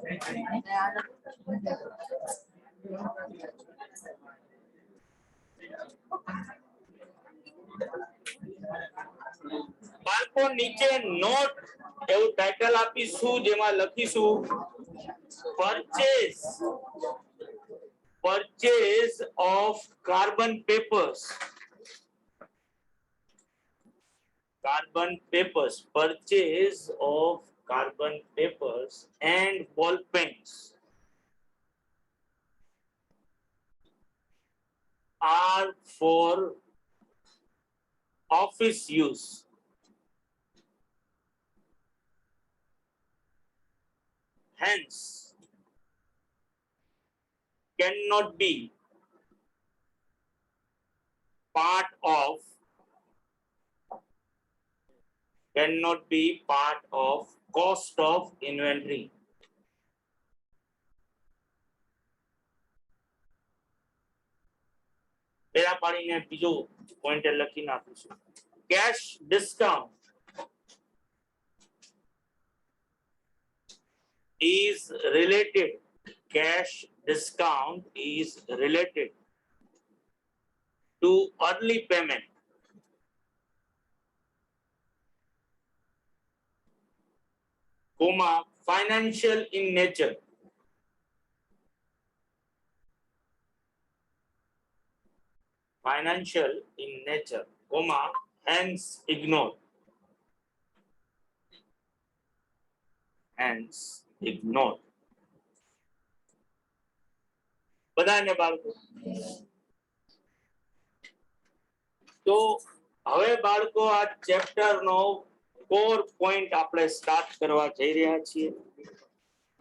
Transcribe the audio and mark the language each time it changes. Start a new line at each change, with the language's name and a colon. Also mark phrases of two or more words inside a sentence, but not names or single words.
Gujarati: બાળકો નીચે નોટ એવું ટાઇટલ આપીશું જેમાં લખીશું
English: purchase of carbon papers. Purchase of carbon papers and ball pens are for office use. Hence, cannot be part of cost of inventory.
Gujarati: પેલા પાડીને બીજો પોઈન્ટર લખી નાખીશું.
English: Cash discount is related. Cash discount is related to early payment. Comma, financial in nature. Financial in nature, comma, hence ignored. Hence ignored.
Gujarati: બધાને બાળકો તો હવે બાળકો આ ચેપ્ટર નો
English: core point
Gujarati: આપણે સ્ટાર્ટ કરવા જઈ રહ્યા છીએ.